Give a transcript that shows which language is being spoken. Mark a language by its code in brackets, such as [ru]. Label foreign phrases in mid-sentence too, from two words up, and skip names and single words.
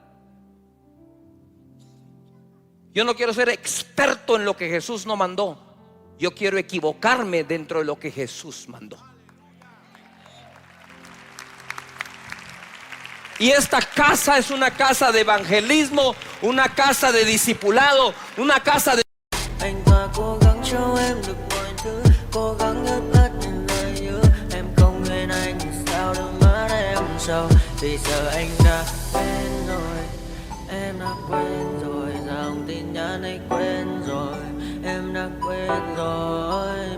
[es] Yo no quiero ser experto en lo que Jesús no mandó. Yo quiero equivocarme dentro de lo que Jesús mandó. Y esta casa es una casa de evangelismo, una casa de discipulado, una casa de... [vi] Anh ta cố gắng cho em được mọi thứ, cố gắng ướp hết những lời hứa. Em không quên anh thì sao đôi mắt em sầu. Vì giờ anh đã quên rồi, em đã quên rồi. Dòng tin nhắn anh quên rồi, em đã quên rồi.